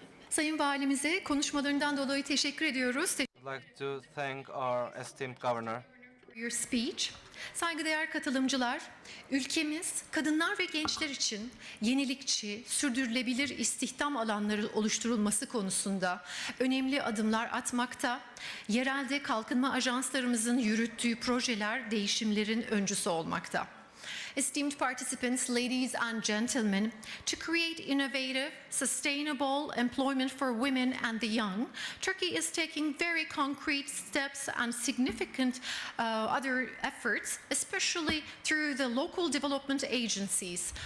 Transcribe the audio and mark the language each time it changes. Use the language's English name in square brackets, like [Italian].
[Turkish] Sayın Valimize konuşmalarından dolayı teşekkür ediyoruz. [English] I'd like to thank our esteemed governor. Your speech. [Turkish] Saygıdeğer katılımcılar, ülkemiz kadınlar ve gençler için yenilikçi, sürdürülebilir istihdam alanları oluşturulması konusunda önemli adımlar atmakta. Yerelde kalkınma ajanslarımızın yürüttüğü projeler değişimlerin öncüsü olmakta. [English] esteemed participants, ladies and gentlemen, to create innovative, sustainable employment for women and the young, Turkey is taking very concrete steps and significant other efforts, especially through the local development agencies.